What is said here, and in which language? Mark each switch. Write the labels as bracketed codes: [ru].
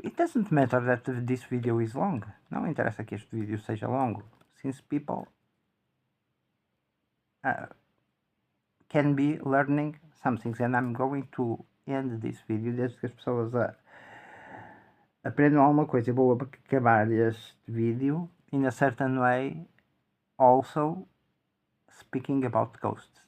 [en] It doesn't matter that this video is long. [pt] Não interessa que este vídeo seja longo. [en] Since people can be learning some things. And I'm going to end this video [pt] desde que as pessoas aprendam alguma coisa. Eu vou acabar este vídeo [en] in a certain way also speaking about ghosts.